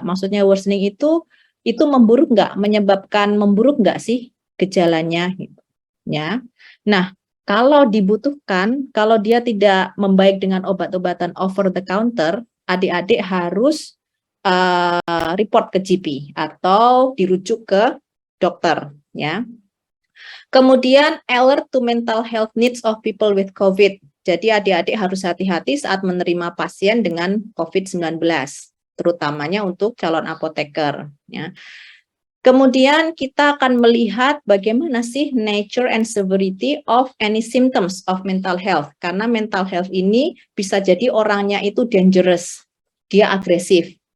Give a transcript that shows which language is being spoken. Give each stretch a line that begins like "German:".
Indonesian: Maksudnya worsening itu memburuk enggak, menyebabkan memburuk enggak sih gejalanya gitu. Ya. Nah, kalau dibutuhkan, kalau dia tidak membaik dengan obat-obatan over the counter, adik-adik harus report ke GP atau dirujuk ke dokter, ya.
English: Kemudian alert to mental health needs of people with COVID.
Indonesian: Jadi adik-adik harus hati-hati saat menerima pasien dengan COVID-19, terutamanya untuk calon apoteker, ya. Kemudian kita akan melihat bagaimana sih
English: nature and severity of any symptoms of mental health.
Indonesian: Karena mental health ini bisa jadi orangnya itu dangerous, dia agresif.